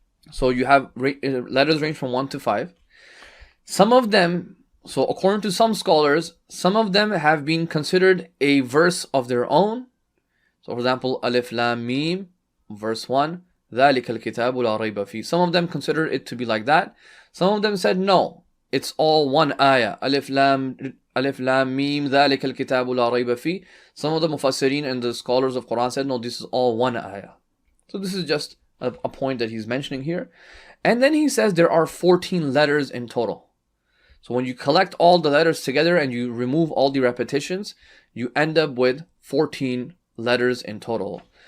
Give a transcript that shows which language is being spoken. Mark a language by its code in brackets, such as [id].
[en] So you have letters range from 1 to 5. Some of them, so according to some scholars, some of them have been considered a verse of their own. So for example, Alif Lam Mim, verse 1, [ar] ذَلِكَ الْكِتَابُ لَا رَيْبَ فِيهِ. [en] Some of them considered it to be like that. Some of them said no, it's all one ayah. Alif Lam Mim, [ar] ذَلِكَ الْكِتَابُ لَا رَيْبَ فِيهِ. [en] Some of the Mufassirin and the scholars of Quran said no, this is all one ayah. So this is just a point that he's mentioning here. And then he says there are 14 letters in total. So when you collect all the letters together and you remove all the repetitions, you end up with 14 letters in total.